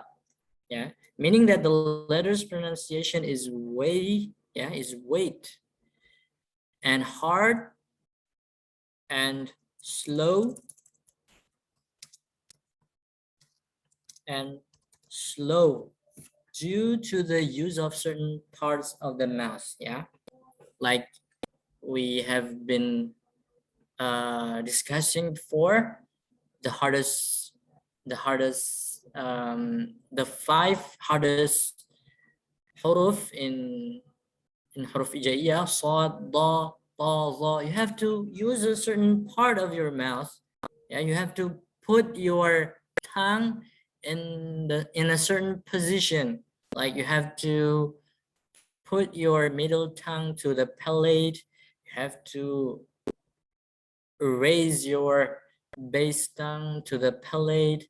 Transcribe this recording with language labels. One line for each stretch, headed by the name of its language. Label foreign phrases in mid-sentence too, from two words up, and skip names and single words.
English: Yeah, meaning that the letter's pronunciation is weighty, yeah, is weight, and hard and slow and slow due to the use of certain parts of the mouth. Yeah, like we have been discussing before, the hardest the 5 hardest huruf in
Indonesian: huruf hijaiyah:
English: sad, da, ta, za. You have to use a certain part of your mouth. Yeah, you have to put your tongue in a certain position. Like you have to put your middle tongue to the palate. You have to raise your base tongue to the palate.